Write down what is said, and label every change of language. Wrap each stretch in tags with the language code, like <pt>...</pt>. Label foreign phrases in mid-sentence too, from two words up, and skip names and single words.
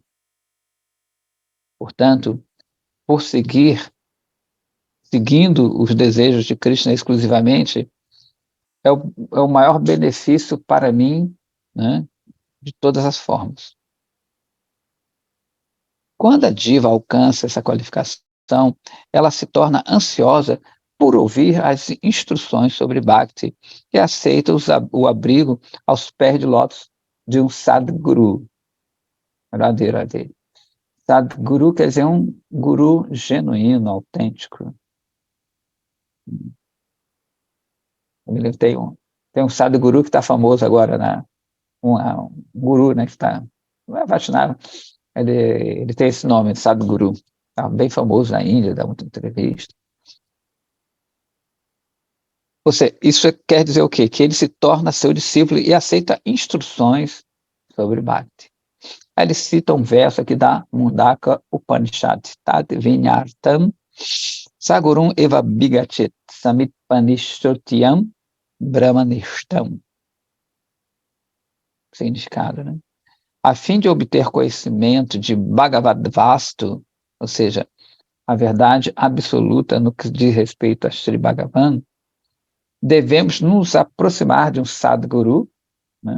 <pt>Portanto, por seguindo os desejos de Krishna exclusivamente, é o maior benefício para mim, né, de todas as formas. Quando a diva alcança essa qualificação, ela se torna ansiosa por ouvir as instruções sobre Bhakti e aceita o abrigo aos pés de lótus de um Sadguru. Radhe, Radhe. Sadguru quer dizer um guru genuíno, autêntico. Tem um Sadguru que está famoso agora, né? Um guru, né, que está... Vaishnava, ele tem esse nome, Sadguru. Está bem famoso na Índia, dá muita entrevista. Isso quer dizer o quê? Que ele se torna seu discípulo e aceita instruções sobre Bhakti. Aí ele cita um verso aqui da Mundaka Upanishad,</pt> <sa>तद् विज्ञानार्थं सगुरुम् एव अभिगच्छेत् समित्पाणिः श्रोत्रियं ब्रह्मनिष्ठम्.</sa> <pt>Significado, né? A fim de obter conhecimento de Bhagavad-vastu, ou seja, a verdade absoluta no que diz respeito a Sri Bhagavan, devemos nos aproximar de um Sadguru, né?</pt>